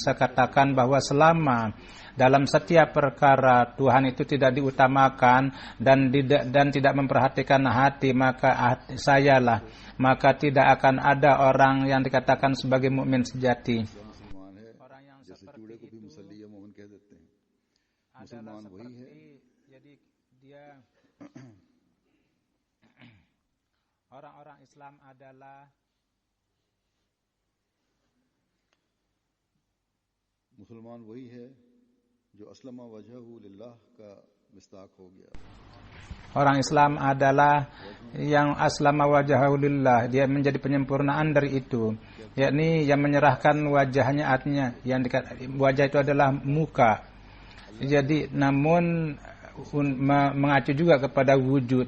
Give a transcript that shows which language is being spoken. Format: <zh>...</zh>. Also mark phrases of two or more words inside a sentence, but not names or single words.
<id>Saya katakan bahwa selama dalam setiap perkara Tuhan itu tidak diutamakan dan tidak memperhatikan hati, maka sayalah, maka tidak akan ada orang yang dikatakan sebagai mukmin sejati. Orang yang seperti itu adalah seperti, jadi dia orang-orang Islam adalah</id> <ur>مسلمان وہی ہے جو</ur> <ar>أسلم وجهه لله</ar> <ur>کا مصداق ہو گیا.</ur> <id>Orang Islam adalah yang</id> <ar>أسلم وجهه لله,</ar> <id>dia menjadi penyempurnaan dari itu, yakni yang menyerahkan wajahnya, artinya yang wajah itu adalah muka. Jadi namun mengacu juga kepada wujud.</id>